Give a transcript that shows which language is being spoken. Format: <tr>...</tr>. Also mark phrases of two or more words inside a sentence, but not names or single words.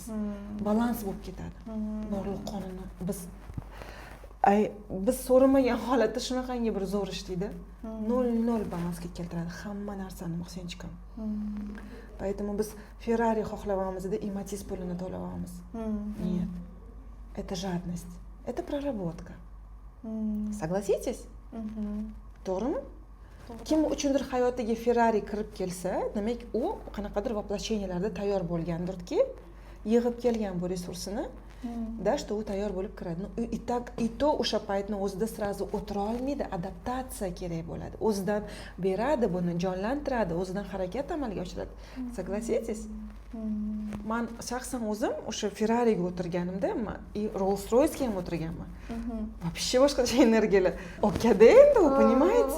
<uz>Balans bo'lib ketadi. Borliq qonuni biz so'ramagan holatda shunaqangi bir zo'r ishlaydi. 0 balansga keltiradi hamma narsani, Muhsinchikam. Поэтому biz Ferrari xohlayapmizda Matiz pulini to'layapmiz.</uz> <ru>Нет. Это жадность. Это проработка. Soglаситесь?</ru> <uz>To'g'rimi? Kim uchundir hayotiga Ferrari kirib kelsa, demak u qanaqadir воплощенияларда tayyor bo'lgandirki, yig'ib kelgan bu resursini</uz> <ru>да, что</ru> <uz>u tayyor bo'lib kiradi.</uz> <ru>И то</ru> <uz>o'sha paytni o'zida sразу o'tira olmaydi, adaptatsiya kerak bo'ladi. O'zidan beradi buni, jonlantiradi, o'zidan harakat amalga oshiradi.</uz> <ru>Согласитесь?</ru> <uz>Men shaxsan o'zim o'sha Ferrari'ga o'tirganimda, Rolls-Royce'ga ham o'tirganman. Вообще boshqacha energiyalar. Okada endi, понимаете?</uz>